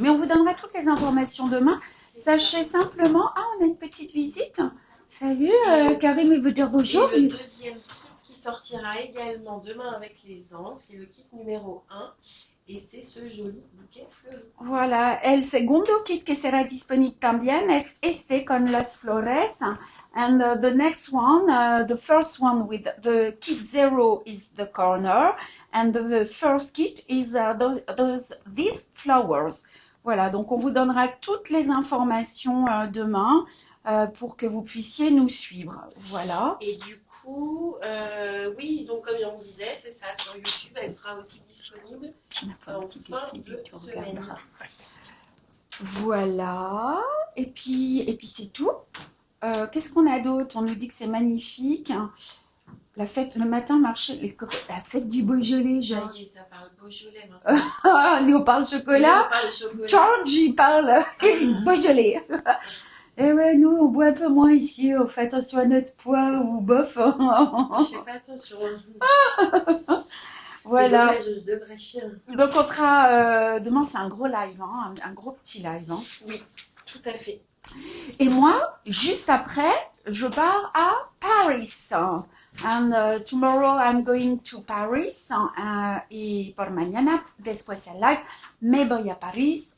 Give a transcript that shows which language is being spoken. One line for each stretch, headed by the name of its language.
French: Mais on vous donnera toutes les informations demain. Sachez simplement, on a une petite visite. Salut, Karim, il veut dire bonjour. Et le deuxième kit qui sortira également demain avec les angles, c'est le kit numéro 1 et c'est ce joli bouquet fleuri.
Spanish: Voilà, el segundo kit que será disponible también es este con las flores.
English: And the next one, the first one with the kit 0 is the corner and the first kit is these flowers.
French: Voilà, donc on vous donnera toutes les informations demain pour que vous puissiez nous suivre. Voilà. Et du coup, oui, donc comme on disait, c'est ça, sur YouTube, elle sera aussi disponible en fin de semaine. Voilà, et puis c'est tout. Qu'est-ce qu'on a d'autre? On nous dit que c'est magnifique. La fête, le matin, la fête du Beaujolais, genre. Ça y est, ça parle Beaujolais maintenant. Nous, on parle chocolat. George, il parle Beaujolais. Et ouais, nous, on boit un peu moins ici. On fait attention à notre poids ou bof. Je fais pas attention. Voilà. Je devrais chier. Donc, on sera... demain, c'est un gros live, hein, un gros petit live. Hein. Oui, tout à fait. Et moi, juste après, je pars à Paris.
English: And tomorrow I'm going to Paris.
Spanish: Y por mañana, después el live, me voy a Paris.